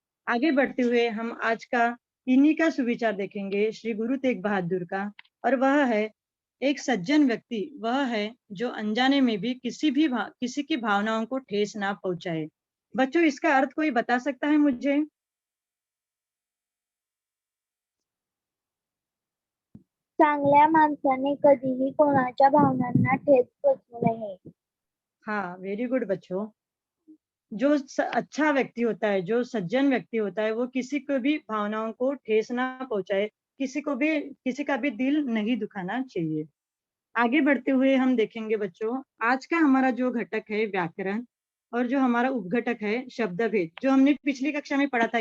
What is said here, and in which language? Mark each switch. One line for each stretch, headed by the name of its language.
Hindi: आगे बढ़ते हुए हम आज का इन्हीं का सुविचार देखेंगे श्री गुरु तेग बहादुर का, और वह है एक सज्जन व्यक्ति वह है जो अनजाने में भी किसी की भावनाओं को ठेस ना पहुंचाए। बच्चों, इसका अर्थ कोई बता सकता है मुझे?
Marathi: चांगल्या माणसाने कधीही कोणाच्या भावनांना ठेच पोचवू नये।
Hindi: हाँ,
English: very good
Hindi: बच्चों। जो अच्छा व्यक्ति होता है, जो सज्जन व्यक्ति होता है, वो किसी को भी भावनाओं को ठेस ना पहुंचाए, किसी का भी दिल नहीं दुखाना चाहिए। आगे बढ़ते हुए हम देखेंगे बच्चों, आज का हमारा जो घटक है व्याकरण, और जो हमारा उपघटक है शब्द भेद, जो हमने पिछली कक्षा में पढ़ा था।